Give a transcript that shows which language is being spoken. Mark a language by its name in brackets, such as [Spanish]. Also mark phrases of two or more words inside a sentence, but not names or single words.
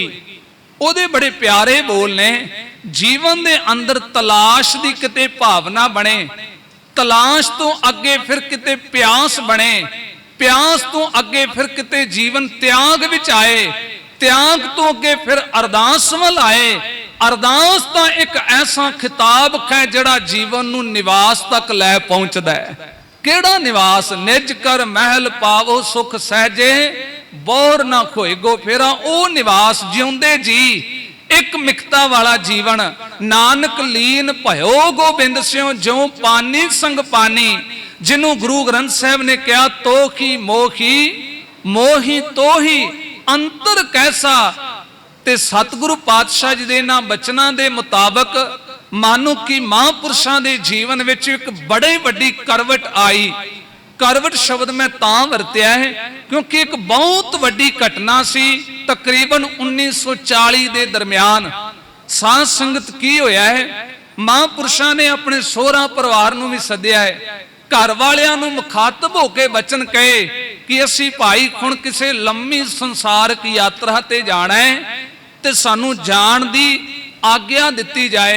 [Punjabi] ਉਹਦੇ ਬੜੇ ਪਿਆਰੇ ਬੋਲ ਨੇ, ਜੀਵਨ ਦੇ ਅੰਦਰ ਤਲਾਸ਼ ਕੀ ਕਿਤੇ ਭਾਵਨਾ ਬਣੇ, ਤਲਾਸ਼ ਤੋਂ ਅੱਗੇ ਫਿਰ ਕਿਤੇ ਪਿਆਸ ਬਣੇ, ਪਿਆਸ ਤੋਂ ਅੱਗੇ ਫਿਰ ਕਿਤੇ ਜੀਵਨ ਤਿਆਗ ਵਿਚ ਆਏ, ਤਿਆਗ ਤੋਂ ਅੱਗੇ ਫਿਰ ਅਰਦਾਸ ਵੱਲ ਆਏ, ਅਰਦਾਸ ਤੋਂ ਇਕ ਐਸਾ ਖ਼ਿਤਾਬ ਹੈ ਜਿਹੜਾ ਜੀਵਨ ਨੂੰ ਨਿਵਾਸ ਤਕ ਲੈ ਪਹੁੰਚਦਾ ਹੈ। ਕਿਹੜਾ ਨਿਵਾਸ? ਨਿਜ ਕਰ ਮਹਲ ਪਾਵੋ ਸੁਖ ਸਹਜੇ ਬੋਰ ਨਾ ਖੋਏਗੋ ਫੇਰਾ। ਓ ਨਿਵਾਸ ਜਿਉਂਦੇ ਜੀ ਇਕ ਮਿਕਤਾ ਵਾਲਾ ਜੀਵਨ। ਨਾਨਕ ਲੀਨ ਭਯੋ ਗੋਬਿੰਦ ਸਿਉਂ ਜਿਉਂ ਪਾਨੀ ਸੰਗ ਪਾਨੀ। ਜਿਨ੍ਹਾਂ ਗੁਰੂ ਗ੍ਰੰਥ ਸਾਹਬ ਨੇ ਕਹਾ ਤੋ ਹੀ ਮੋਹੀ ਮੋਹੀ ਤੋ ਹੀ ਅੰਤਰ ਕੈਸਾ। ਤੇ ਸਤਿਗੁਰੂ ਪਾਤਸ਼ਾਹ ਜੀ ਦੇ ਇਨ੍ਹਾਂ ਬਚਨਾਂ ਦੇ ਮੁਤਾਬਕ ਮੰਨੋ ਕਿ ਮਹਾਂਪੁਰਖਾਂ ਦੇ ਜੀਵਨ ਵਿਚ ਇਕ ਬੜੀ ਵੱਡੀ ਕਰਵਟ ਆਈ। ਕਰਵਟ ਸ਼ਬਦ ਮੈਂ ਤਾਂ ਵਰਤਿਆ ਹੈ ਕਿਉਂਕਿ ਇਕ ਬਹੁਤ ਵੱਡੀ ਘਟਨਾ ਸੀ। ਤਕਰੀਬਨ 1940 ਦੇ ਦਰਮਿਆਨ ਸਾਧ ਸੰਗਤ ਕੀ ਹੋਇਆ ਹੈ, ਮਹਾਂਪੁਰਖਾਂ ਨੇ ਆਪਣੇ ਸਹੁਰਾ ਪਰਿਵਾਰ ਨੂੰ ਵੀ ਸੱਦਿਆ ਹੈ, ਘਰ ਵਾਲੀਆਂ ਨੂੰ ਮੁਖ਼ਾਤਬ ਹੋ ਕੇ ਬਚਨ ਕਹੇ ਕਿ ਅਸੀਂ ਭਾਈ ਹੁਣ ਕਿਸੀ ਲੰਬੀ ਸੰਸਾਰਕ ਯਾਤਰਾ ਤੇ ਜਾਣਾ ਹੈ ਤੇ ਸਾਨੂੰ ਜਾਣ ਦੀ ਆਗਿਆ ਦਿੱਤੀ ਜਾਏ।